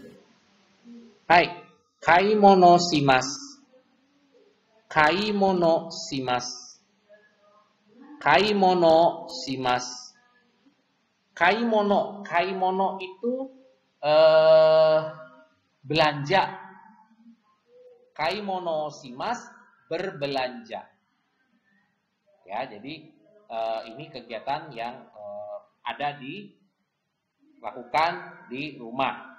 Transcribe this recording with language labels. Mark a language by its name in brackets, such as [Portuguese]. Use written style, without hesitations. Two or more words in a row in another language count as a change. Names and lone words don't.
[Japanese] はい。買い物します。買い物します。買い物します。Kaimono. [Indonesian] Kaimono itu belanja. [Japanese] 買い物します berbelanja. [Indonesian] Ya, jadi ini kegiatan yang ada dilakukan di rumah.